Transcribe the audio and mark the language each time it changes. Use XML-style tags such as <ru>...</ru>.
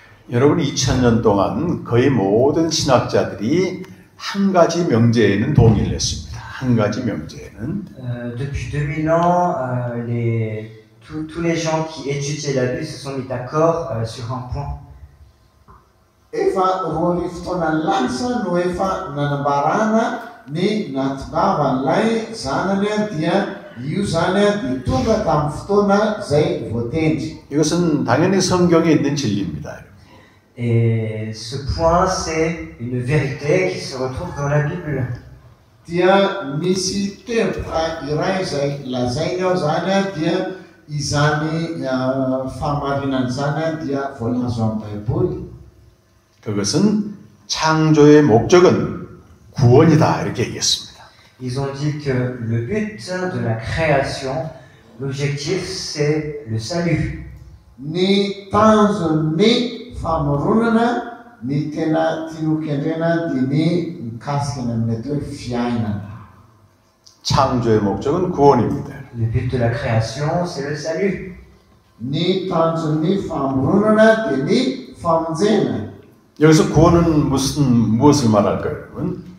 <ko>여러분 2000년 동안 거의 모든 신학자들이 한 가지 명제에는 동의를 했습니다. 한 가지 명제에는</ko> <fr>Depuis 2000 ans, tous les gens qui étudiaient la Bible se sont mis d'accord sur un point.</fr> <mg>Efa roa fotoana lasa no efa nanambarana ny natongavan'ilay zanany dia io zany dia tonga tamin'ny fotoana zay voatendry.</mg> <ko>이것은 당연히 성경에 있는 진리입니다.</ko> <fr>Et ce point, c'est une vérité qui se retrouve dans la Bible.</fr> <mg>Dia misy teboka iray zay lazainy ao zany dia izany fahamarinana zany dia voalazo amin'ny Baiboly.</mg> <ko>그것은 창조의 목적은 구원이다 이렇게 얘기했습니다.</ko> <fr>Ils ont dit que le but de la création, l'objectif, c'est le salut.</fr> <mg>Ny tanjon'ny famoronana ny tena tiany kendrena dia ny mikasika amin'ny atao hoe fiainana.</mg> <ko>창조의 목적은 구원입니다.</ko> <fr>Le but de la création, c'est le salut.</fr> <mg>Ny tanjon'ny famoronana dia ny famonjena.</mg> <ko>여기서 구원은 무엇을 말할까요, 여러분?</ko>